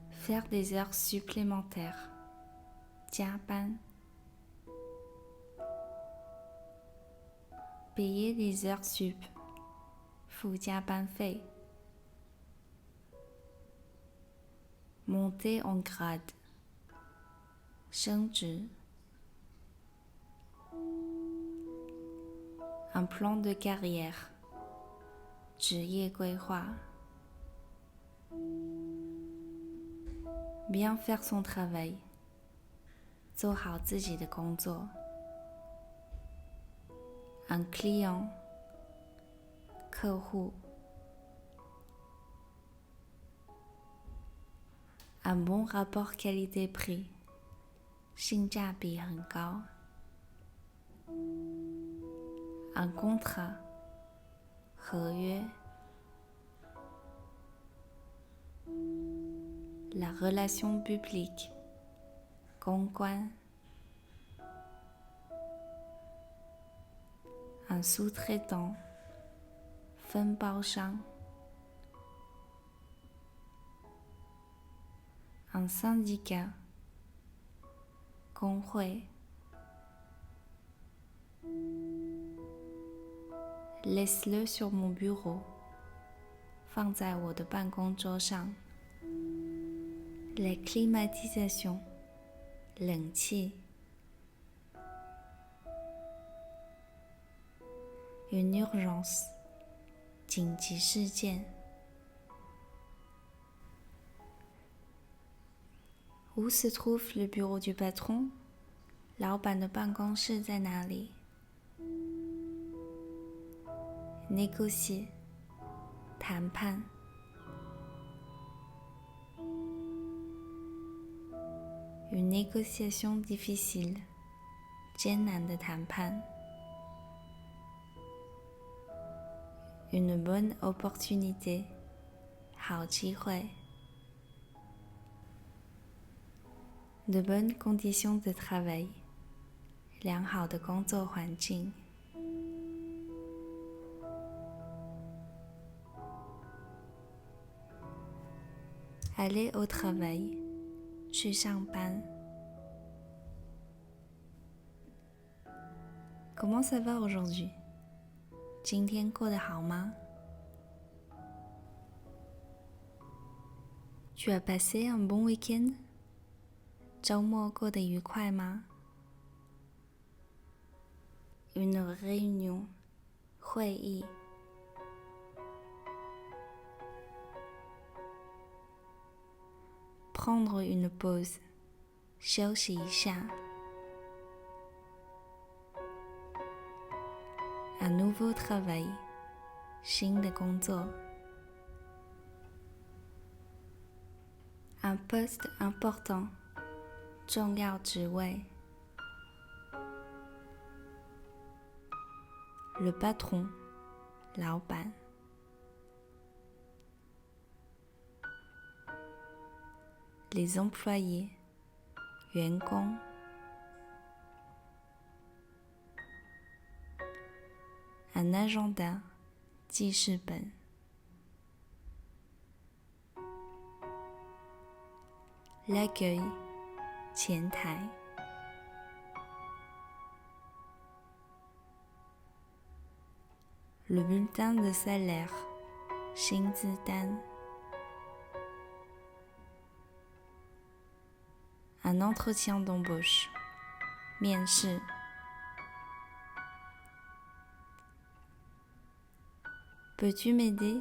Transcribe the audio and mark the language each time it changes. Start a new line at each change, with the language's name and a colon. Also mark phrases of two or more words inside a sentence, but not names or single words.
French: faire des heures supplémentaires. 加班 payer les heures sup
Chinese: 付加班费
French: monter en grade 升职 un plan de carrière
Chinese: 职业规划
French: bien faire son travail
Chinese: 做好自己的工作
French: un client 客户 un bon rapport qualité-prix
Chinese: 性价比很高
French: un contrat 合约 la relation publique 公关 un sous-traitant 分包商 un syndicat 工会 laisse-le sur mon bureau
Chinese: 放在我的办公桌上
French: la climatisation 冷气 une urgence
Chinese: 紧急事件
French: Où se trouve le bureau du patron?
Chinese: 老板的办公室在哪里 Négocier 谈判
French: Une négociation difficile
Chinese: 艰难的谈判
French: Une bonne opportunité
Chinese: 好机会
French: De bonnes conditions de travail
Chinese: 良好的工作环境
French: Aller au travail
Chinese: 去上班
French: Comment ça va aujourd'hui?
Chinese: 今天过得好吗
French: Tu as passé un bon week-end?
Chinese: 周末过得愉快吗
French: Une réunion 会议 Prendre une pause
Chinese: 休息一下
French: Un nouveau travail
Chinese: 新的工作
French: Un poste important
Chinese: 重要职位
French: Le patron 老板 Les employés 员工 Un agenda 记事本 L'accueil 前台 Le bulletin de salaire 薪资单 Un entretien d'embauche 面试 Peux-tu m'aider?